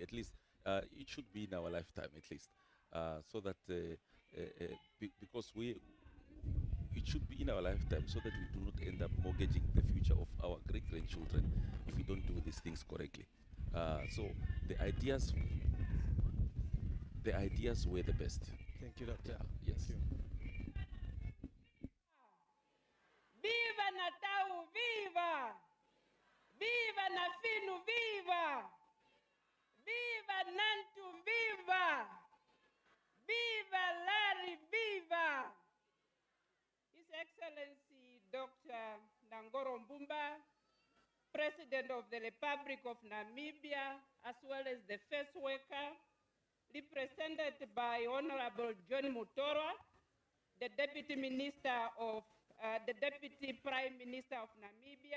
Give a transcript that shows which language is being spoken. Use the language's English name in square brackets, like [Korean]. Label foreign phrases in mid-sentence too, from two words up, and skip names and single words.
[English] At least it should be in our lifetime, at least, so that because it should be in our lifetime, so that we do not end up mortgaging the future of our great-grandchildren if we don't do these things correctly. So the ideas were the best. Thank you, Doctor. Yes. Thank you. Viva Natal, viva! Viva Nafinu, viva! Viva Nantu, viva! Viva Larry, viva! His Excellency Dr. Nangoro Mbumba, President of the Republic of Namibia, as well as the first worker, represented by Honorable John Mutora, the Deputy Minister of the Deputy Prime Minister of Namibia.